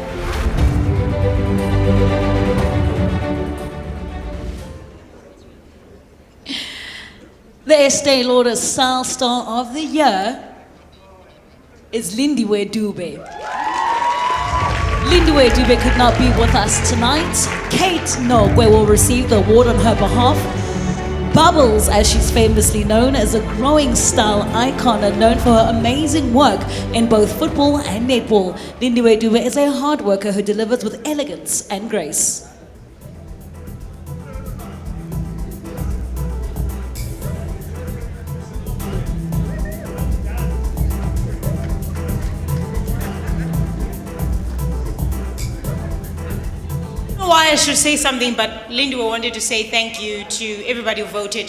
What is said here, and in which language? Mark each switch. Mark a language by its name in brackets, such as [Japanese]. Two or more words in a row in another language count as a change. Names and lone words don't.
[English] The Estee Lauder Style Star of the Year is Lindiwe Dube. Lindiwe Dube could not be with us tonight. Kate Nogwe will receive the award on her behalf. Bubbles, as she's famously known, is a growing style icon and known for her amazing work in both football and netball. Lindiwe Dube is a hard worker who delivers with elegance and grace. Why I should say something, but Lindiwe wanted to say thank you to everybody who voted.